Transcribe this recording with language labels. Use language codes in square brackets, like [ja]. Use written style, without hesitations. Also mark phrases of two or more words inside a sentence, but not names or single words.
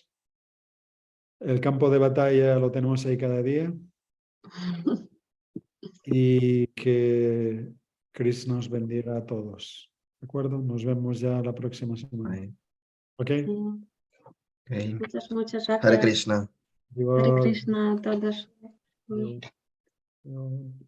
[es] El campo de batalla lo tenemos ahí cada día y que Krishna nos bendiga a todos. ¿De acuerdo? Nos vemos ya la próxima semana. Ahí. ¿Ok? Sí, Ok. muchas Hare gracias. Krishna. Hare Krishna a todos. Adiós.